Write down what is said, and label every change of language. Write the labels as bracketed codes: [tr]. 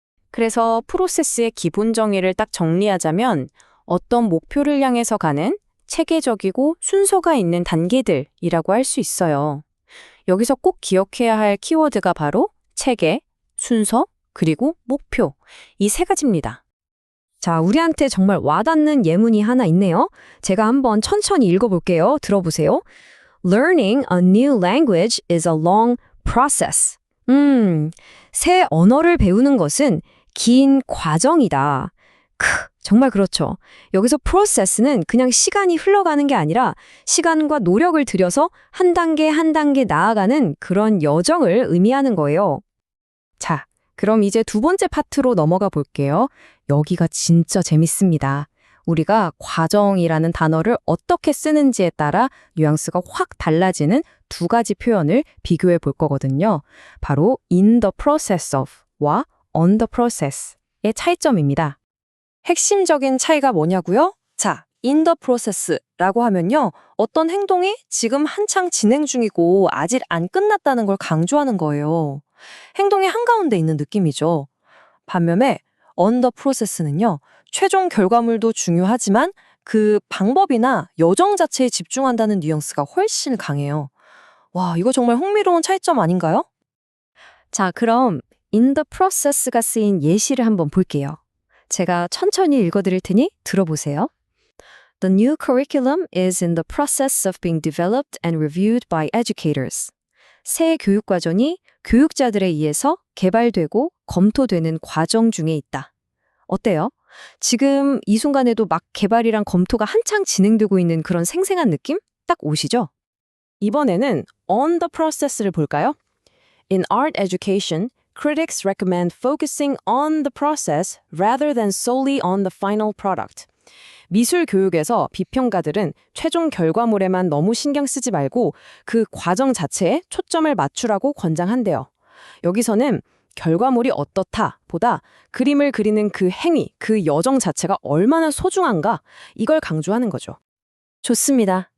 [ko] 그래서 프로세스의 기본 정의를 딱 정리하자면 어떤 목표를 향해서 가는 체계적이고 순서가 있는 단계들이라고 할 수 있어요. 여기서 꼭 기억해야 할 키워드가 바로 체계, 순서, 그리고 목표. 이 세 가지입니다. 자, 우리한테 정말 와닿는 예문이 하나 있네요. 제가 한번 천천히 읽어볼게요. 들어보세요. [en] Learning a new language is a long process. [ko] 새 언어를 배우는 것은 긴 과정이다. 정말 그렇죠. 여기서 process는 그냥 시간이 흘러가는 게 아니라 시간과 노력을 들여서 한 단계 한 단계 나아가는 그런 여정을 의미하는 거예요. 자, 그럼 이제 두 번째 파트로 넘어가 볼게요. 여기가 진짜 재밌습니다. 우리가 과정이라는 단어를 어떻게 쓰는지에 따라 뉘앙스가 확 달라지는 두 가지 표현을 비교해 볼 거거든요. 바로 in the process of 와 on the process 의 차이점입니다. 핵심적인 차이가 뭐냐고요? 자, in the process 라고 하면요. 어떤 행동이 지금 한창 진행 중이고 아직 안 끝났다는 걸 강조하는 거예요. 행동이 한가운데 있는 느낌이죠. 반면에 on the process 는요. 최종 결과물도 중요하지만 그 방법이나 여정 자체에 집중한다는 뉘앙스가 훨씬 강해요. 와, 이거 정말 흥미로운 차이점 아닌가요? 자, 그럼 in the process 가 쓰인 예시를 한번 볼게요. 제가 천천히 읽어드릴 테니 들어보세요. [en] The new curriculum is in the process of being developed and reviewed by educators. [ko] 새 교육과정이 교육자들에 의해서 개발되고 검토되는 과정 중에 있다. 어때요? 지금 이 순간에도 막 개발이랑 검토가 한창 진행되고 있는 그런 생생한 느낌? 딱 오시죠? 이번에는 on the process 를 볼까요? [en] In art education, critics recommend focusing on the process rather than solely on the final product. [ko] 미술 교육에서 비평가들은 최종 결과물에만 너무 신경 쓰지 말고 그 과정 자체에 초점을 맞추라고 권장한대요. 여기서는 결과물이 어떻다 보다 그림을 그리는 그 행위, 그 여정 자체가 얼마나 소중한가 이걸 강조하는 거죠. 좋습니다.